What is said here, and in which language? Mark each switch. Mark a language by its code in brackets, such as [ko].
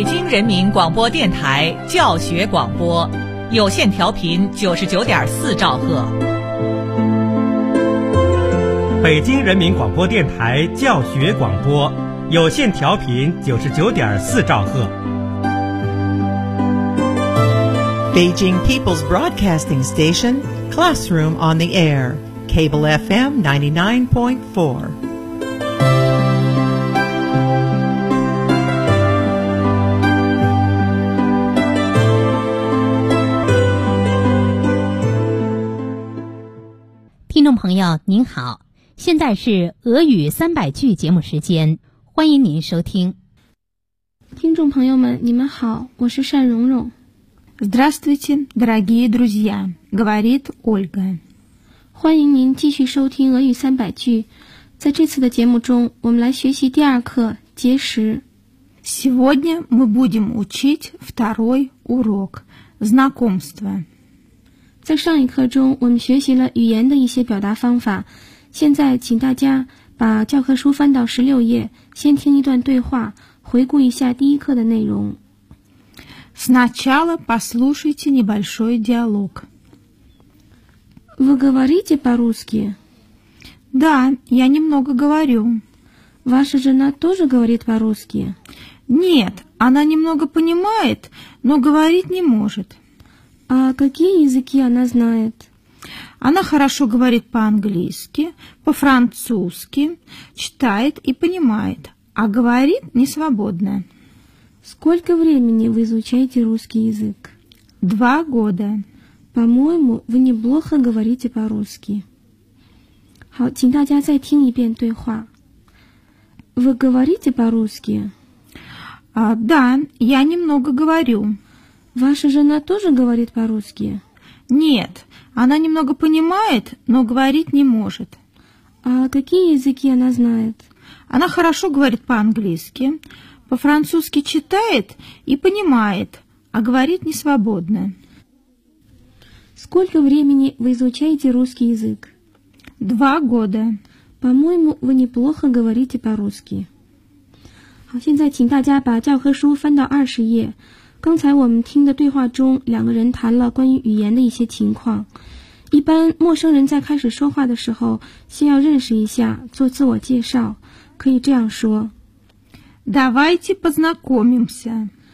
[zh] 人民广播电台教学广播，有线调频99.4兆赫。北京人民广播电台教学广播，有线调频99.4兆赫。 [en] Beijing People's Broadcasting Station, Classroom on the Air, Cable FM 99.4. [zh] Hello, 朋友您好，现在是俄语300句节目时间，欢迎您收听。听众朋友们你们好，我是单蓉蓉。 [ru] Здравствуйте, дорогие друзья, говорит Ольга. [zh] 欢迎您继续收听俄语300句。在这次的节目中我们来学习第二课节食。 [ru] Сегодня мы будем учить второй урок, знакомство. [zh] 在上一课中我们学习了语言的一些表达方法，现在请大家把教科书翻到16页，先听一段对话，回顾一下第一课的内容。 [ru] Сначала послушайте небольшой диалог. Вы говорите по-русски? Да, я немного говорю. Ваша жена тоже говорит по-русски? Нет, она немного понимает, но говорить не может. А какие языки она знает? Она хорошо говорит по-английски, по-французски, читает и понимает, а говорит несвободно. Сколько времени вы изучаете русский язык? 2 года. По-моему, вы неплохо говорите по-русски. [zh] 好，请大家再听一遍对话。 [ru] Вы говорите по-русски? Да, я немного говорю. Ваша жена тоже говорит по-русски? Нет, она немного понимает, но говорить не может. А какие языки она знает? Она хорошо говорит по-английски, по-французски читает и понимает, а говорит несвободно. Сколько времени вы изучаете русский язык? 2 года. По-моему, вы неплохо говорите по-русски. [zh] 好，现在请大家把教科书翻到20页。刚才我们听的对话中，两个人谈了关于语言的一些情况。一般陌生人在开始说话的时候，先要认识一下，做自我介绍，可以这样说 [ru] Давайте познакомимся.